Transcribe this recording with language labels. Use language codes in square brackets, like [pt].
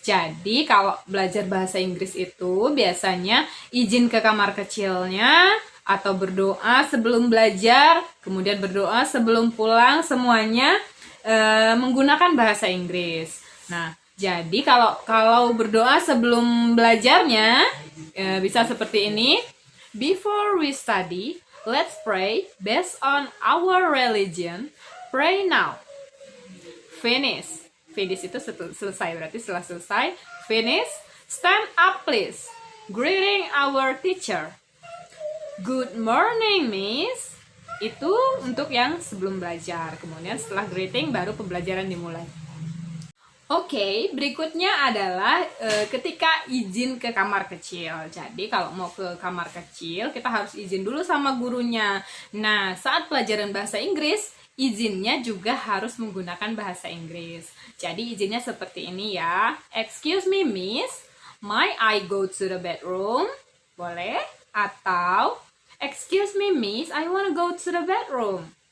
[id] Jadi kalau belajar bahasa Inggris itu biasanya izin ke kamar kecilnya atau berdoa sebelum belajar, kemudian berdoa sebelum pulang, semuanya menggunakan bahasa Inggris. Nah, jadi kalau berdoa sebelum belajarnya bisa seperti ini. [en] Before we study, let's pray based on our religion. Pray now. Finish. Finish [id] itu selesai, berarti setelah selesai. [en] Finish. Stand up please. Greeting our teacher. Good morning, Miss. [id] Itu untuk yang sebelum belajar. Kemudian setelah greeting baru pembelajaran dimulai. Oke, berikutnya adalah ketika izin ke kamar kecil. Jadi kalau mau ke kamar kecil, kita harus izin dulu sama gurunya. Nah, saat pelajaran bahasa Inggris, izinnya juga harus menggunakan bahasa Inggris. Jadi izinnya seperti ini ya. [en] Excuse me, Miss. Might I go to the bedroom? [id] Boleh? Atau [en] excuse me, Miss, I wanna go to the bedroom.